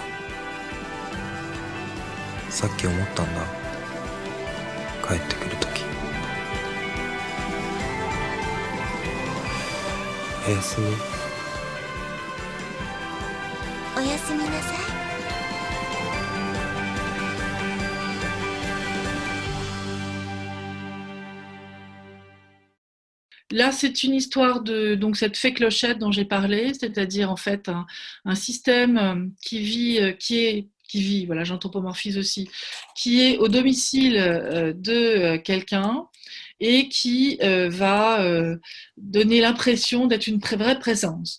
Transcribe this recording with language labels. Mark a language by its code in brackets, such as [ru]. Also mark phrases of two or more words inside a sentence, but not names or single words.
[ja] さっき思ったんだ、帰ってくるとき。おやすみ。おやすみなさい。 [fr] Là, c'est une histoire de donc cette fée clochette dont j'ai parlé, c'est-à-dire en fait un système qui vit, voilà, j'anthropomorphise aussi, qui est au domicile de quelqu'un et qui va donner l'impression d'être une vraie présence.